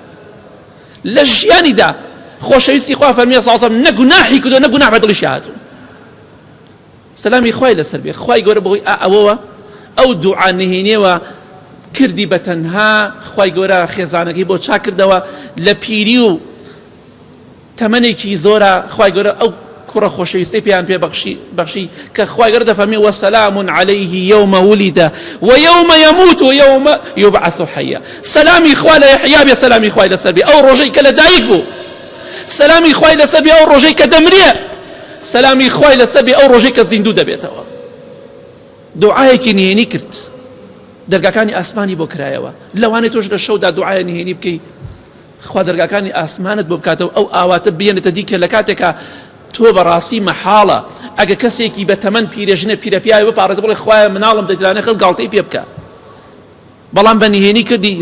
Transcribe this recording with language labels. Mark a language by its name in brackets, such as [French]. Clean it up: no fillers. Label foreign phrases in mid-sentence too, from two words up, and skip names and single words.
[Central Kurdish] لە ژیانیدا خۆشەویستی خوا فەرمیە [Arabic] صلی الله عليه وسلم [Central Kurdish] نە گوناحی کردو نە گوناح بەدڵیشی هاتوو، سەلامی خوای لەسەر بێ. خوای گەورە بەهۆی ئەوەوە ئەو دوعا نهێنیەوە کردی بەتەنها، خوای گەورە خێزانەکەی بۆ چاک کردەوە لە پیری و تەمەنێکی زۆرە. خوای گەورە ئەو کوڕە خۆشەویستەی پێیان پێبەخشی کە خوای گەورە دەفەرمێ: [Arabic] وسلام عليه يوم ولد ويوم يموت ويوم يبعث حيا. [Central Kurdish] سلامی خوای لە یحیا بێ، سلامی خوای لەسەر بێ ئەو ڕۆژەی کە لەدایک بوو، سلامی خوای لەسەر بێ ئەو ڕۆژەی کە دەمرێ، سلامی خوای لەسەر بێ ئەو ڕۆژەی کە زیندوو دەبێتەوە. دوعایەکی نهێنی کرد، دەرگاکانی ئاسمانی بۆ کرایەوە. لەوانەیە تۆش لە شەودا دوعای نهێنی بکەی، خوا دەرگاکانی ئاسمانت بۆ بکاتەوە، ئەو ئاواتە بێنێتە دی کە لە کاتێکە تۆ بەڕاستی مەحاڵە ئەگە کەسێکی بە تەمەن پیرەژنە پیرەپیاوی بپارێتە بڵێ خوایە مناڵم دەیدرانێ خەڵک گاڵتەی پێ بکە، بەڵام بە نهێنی کردی.